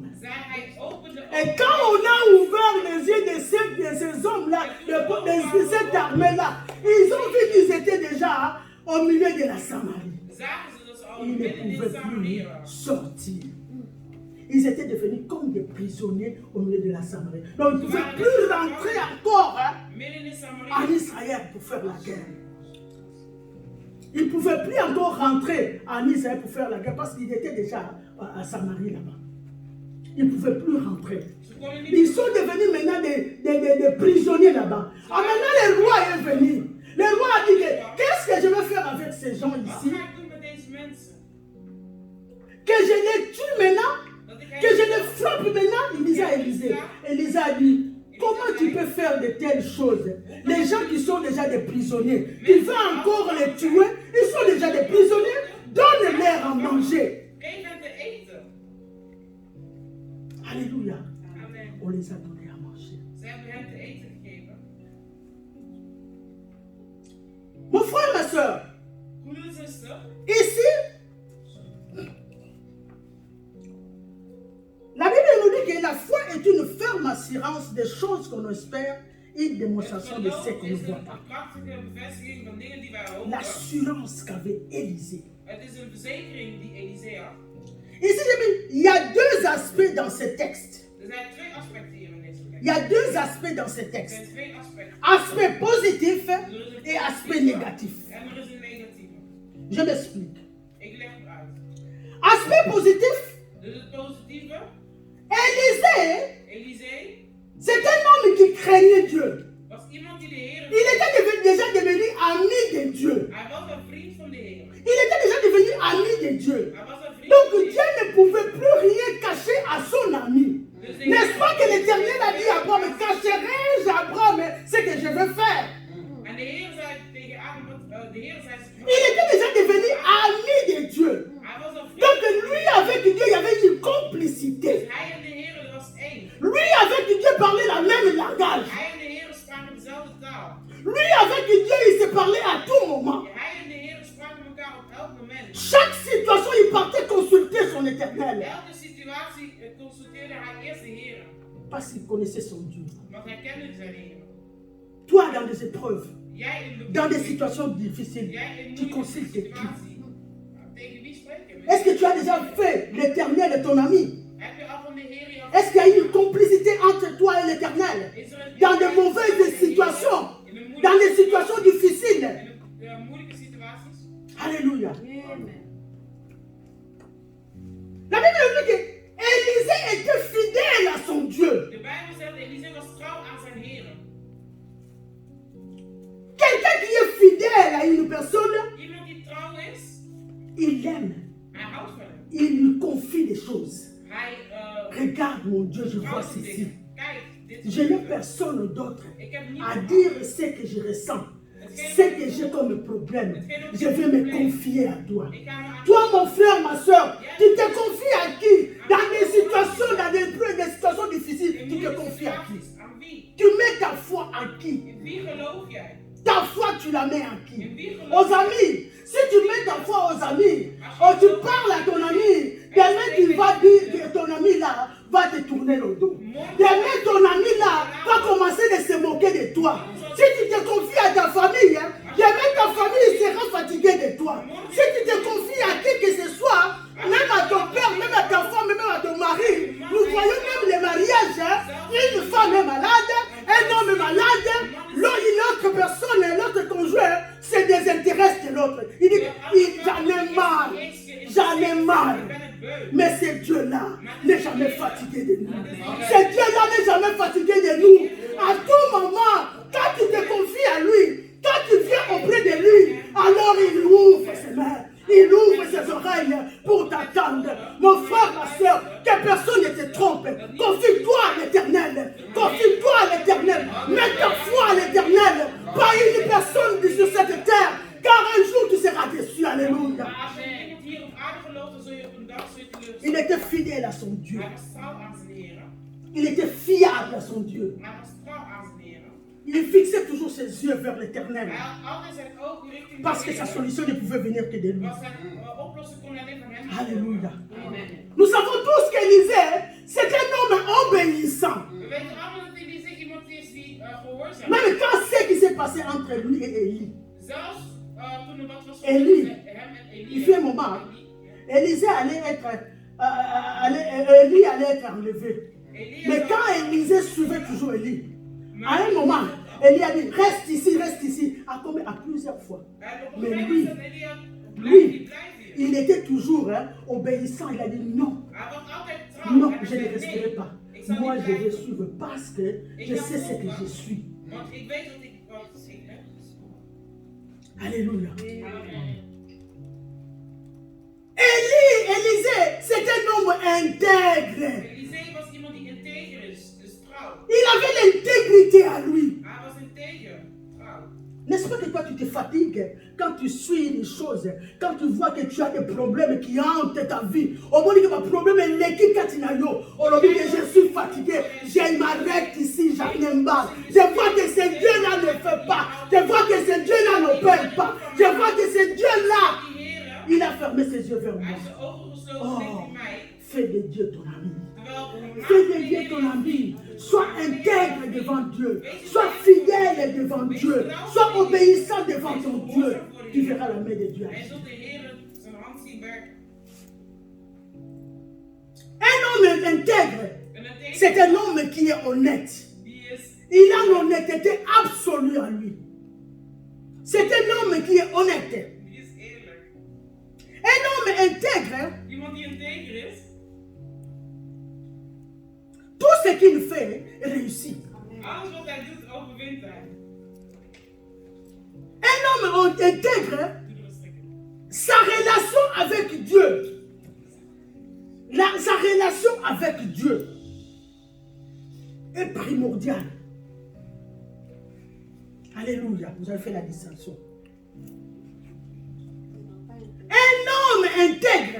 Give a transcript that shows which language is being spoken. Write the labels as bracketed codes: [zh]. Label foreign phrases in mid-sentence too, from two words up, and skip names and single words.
[nl] zei hij opende [fr] Et quand on a ouvert les yeux de ces hommes-là, de cette armée-là, ils ont vu qu'ils étaient déjà au milieu de la Samarie. [nl] zagen ze dat ze al [fr] Ils ne [nl] midden in [fr] pouvaient [nl] Samarië [fr] plus [nl] waren. [fr] sortir. Ils étaient devenus comme des prisonniers au milieu de la Samarie. Donc ils ne pouvaient plus rentrer encore [nl] Midden in Samarië. [fr] en Israël pour faire la guerre. Ils ne pouvaient plus encore rentrer en Israël pour faire la guerre parce qu'ils étaient déjà à Samarie là-bas. Ils ne pouvaient plus rentrer. [nl] Ze konden niet [fr] Ils sont devenus maintenant des prisonniers là-bas. Ah, maintenant le roi est venu. Le roi a dit qu'est-ce que je vais faire avec ces gens [nl] Wat [fr] ici? [nl] ga ik doen met deze mensen? [fr] Que je les tue maintenant? [nl] Dat ik [fr] Que je les frappe maintenant? Il disait à Élisée. Élisée a dit, comment tu peux faire de telles choses? Les gens qui sont déjà des prisonniers, tu veux encore les tuer? Ils sont déjà des prisonniers. Donne-leur à manger. [nl] Geef hen te eten. [fr] Alléluia. Amen. On les a donnés à manger. [nl] Ze hebben hen te eten gegeven. [fr] Mon frère, ma soeur, [nl] Goede zuster. [fr] ici, la Bible nous dit que la foi est une ferme assurance des choses qu'on espère, une démonstration de ce qu'on ne [nl] is [fr] voit [nl] een [fr] pas. [nl] krachtige bevestiging van dingen die wij hopen. [fr] L'assurance qu'avait Élisée. [nl] Het is een verzekering die Elise had. [fr] Ici, il y a deux aspects dans ce texte. [nl] Er zijn twee aspecten hier in deze tekst. [fr] Il y a deux aspects dans ce [nl] Er [fr] texte. [nl] zijn twee aspecten. [fr] Aspect positif [nl] Er is een [fr] et aspect [nl] positieve [fr] négatif. [nl] En er is een negatieve. [fr] Je m'explique. [nl] Ik leg het uit. [fr] Aspect positif, [nl] Dus het positieve, [fr] Élisée, [nl] Elisee, [fr] c'est un homme qui craignait Dieu. [nl] was iemand die de Heer. [fr] Il était déjà devenu ami de Dieu. [nl] Hij was een vriend van de Heer. [fr] Il était déjà devenu ami de Dieu. [nl] Hij was een vriend [fr] Donc [nl] van de [fr] Dieu [nl] Heer. [fr] ne pouvait plus rien cacher à son ami. [nl] Dus de [fr] N'est-ce [nl] Heer- [fr] pas que l'Éternel a dit à Abraham, cacherai-je à Abraham ce que je veux faire? [nl] En de Heer zei tegen Abraham, de Heer zei. [fr] Il était déjà devenu ami de Dieu. [nl] Hij was een vriend. [fr] Donc lui avec Dieu, il y avait une complicité. [nl] Dus hij en de Heer, dat was één. [fr] Lui avec Dieu parlait la même langage. [nl] Hij en de Heer spraken dezelfde taal. [fr] Lui avec Dieu, il se parlait à tout moment. [nl] Hij en de Heer spraken elkaar op elk moment. [fr] Chaque situation, il partait consulter son éternel. [nl] Elke situatie consulteerde hij eerst de Heer. [fr] Parce qu'il connaissait son Dieu. [nl] Want hij kende zijn Heer. [fr] Toi, dans des épreuves, [nl] Jij in de [fr] dans des situations difficiles, [nl] Jij in [fr] tu [nl] moeilijke [fr] consultes qui? [nl] situatie. Tegen wie spreek je? [fr] Est-ce que tu as déjà fait l'éternel de ton ami? [nl] Heb je al van de Heer je [fr] Est-ce qu'il y a une complicité entre toi et l'éternel? [nl] Is er een- [fr] Dans de mauvaises situations, [nl] In de moeilijke- [fr] dans des situations difficiles. [nl] in de moeilijke situaties. [fr] Alléluia. La Bible dit que Élisée était fidèle à son Dieu. [nl] De Bijbel zegt Elisee was trouw aan zijn Heer. [fr] Quelqu'un qui est fidèle à une personne, [nl] Iemand die trouw is, [fr] il l'aime. [nl] hij houdt van hem. [fr] Il lui confie des choses. [nl] Hij [fr] Regarde mon Dieu, je vois [nl] vertrouwt op [fr] ceci. [nl] dingen. Kijk, dit is [fr] Je n'ai [nl] gebeurd. [fr] personne d'autre [nl] Ik heb niet [fr] à dire ce que je ressens, ce que j'ai comme problème. Je vais me confier à toi. [nl] Ik ga me aan [fr] Toi, mon frère, ma soeur, tu te confies à qui? Dans des situations, dans des situations difficiles, [nl] in [fr] tu te [nl] moeilijke [fr] confies à qui? [nl] situaties. Aan wie? [fr] Tu mets ta foi à qui? [nl] In wie geloof jij? [fr] Ta foi, tu la mets à [nl] In [fr] qui? [nl] wie geloof [fr] Aux amis. Si tu mets ta foi aux amis, ou tu parles à ton ami, demain tu vas dire que ton ami là va te tourner le dos. Demain ton ami là va commencer de se moquer de toi. Si tu te confies à ta famille, hein, demain ta famille sera fatiguée de toi. Si tu te confies à qui que ce soit, même à ton père, même à ta femme, même à ton mari, nous voyons même les mariages, hein, une femme est malade, un homme est malade, l'autre personne, l'autre conjoint se désintéresse de l'autre. Il dit, j'en ai marre, j'en ai marre. [nl] Ik ben het beu. [fr] Mais ce Dieu-là n'est jamais fatigué de nous. Ce Dieu-là n'est jamais fatigué de nous. À tout moment, quand tu te confies à lui, quand tu viens auprès de lui, alors il ouvre ses mains, il ouvre ses oreilles pour t'attendre. Mon frère, ma soeur, que personne ne te trompe. Confie-toi à l'éternel. Confie-toi à l'éternel. Mets ta foi à l'éternel. Pas une personne sur cette terre. Car un jour tu seras déçu. Alléluia. [nl] Maar als je iemand hier op aarde gelooft, dan zul je op een dag teleurgesteld. [fr] Il était fidèle à son Dieu. [nl] Hij was trouw aan zijn Heer. [fr] Il était fiable à son Dieu. [nl] Hij was trouw aan zijn Heer. [fr] Il fixait toujours ses yeux vers l'éternel. [nl] Hij had altijd zijn ogen richting [fr] Parce [nl] de [fr] que sa [nl] Heer. [fr] solution ne pouvait venir que de lui. [nl] Was zijn oplossing kon alleen van hem. [fr] Alléluia. Amen. Nous savons tous qu'Élisée, c'est un homme obéissant. [nl] We weten allemaal dat Elisee iemand is die gehoorzaam is. [fr] Même quand ce qui s'est passé entre lui et Élie. [nl] Zelfs toen er wat was Elie. tussen hem en Elie. [fr] Il fait un moment, Élisée allait être, Élie allait être enlevé. [nl] Elie [fr] Mais [nl] had- [fr] quand Élisée suivait toujours Élie, à un moment, Élie a dit, reste ici, à plusieurs fois. [nl] Op een [fr] Mais [nl] gegeven [fr] lui, [nl] moment zei Elie, [fr] lui, [nl] blijf hier. [fr] il était toujours obéissant. Il a dit non. [nl] Hij was altijd trouw. [fr] Non, [nl] Hij [fr] je ne [nl] zei, [fr] resterai [nl] nee, [fr] pas. [nl] ik zal [fr] Moi, [nl] niet [fr] je vais [nl] blijven. [fr] suivre parce que je sais ce que je suis. [nl] Want ik weet wat ik heb. [fr] Alléluia. Amen. Élisée, c'est un homme intègre. [nl] Elisee was iemand die integer is, dus trouw. [fr] Il avait l'intégrité à lui. [nl] Hij was integer, trouw. [fr] N'est-ce pas que toi, tu te fatigues quand tu suis les choses, quand tu vois que tu as des problèmes qui hantent ta vie. Au moment où le problème est l'équipe Katinayo, au moment que je suis fatigué, je m'arrête ici, j'en ai marre. Je vois que ce Dieu-là ne fait pas. Je vois que ce Dieu-là ne paie pas. Je vois que ce Dieu-là, [nl] Die Heer, [fr] il a fermé ses yeux vers [nl] hij [fr] moi. [nl] heeft zijn ogen gesloten [fr] Oh, [nl] richting mij. [fr] fais de Dieu ton ami. [nl] Terwijl [fr] Fais de Dieu ton ami. Sois intègre devant Dieu. Sois fidèle devant Dieu. Sois obéissant devant ton Dieu. Tu verras la main de Dieu [nl] Hij [fr] agir. [nl] zult de Heer zijn hand zien werken. [fr] Un homme intègre, [nl] Een integer [fr] c'est un homme qui est honnête. Il a l'honnêteté absolue en lui. C'est un homme qui est honnête. [nl] Die is eerlijk. [fr] Un homme intègre. [nl] Iemand die integer is. [fr] Tout ce qu'il fait réussit. [nl] Alles wat hij doet, overwint hij. [fr] Un homme intègre, [nl] Doe er een stukje. [fr] sa relation avec Dieu. Sa relation avec Dieu est primordiale. Alléluia, vous avez fait la distinction. Un homme intègre,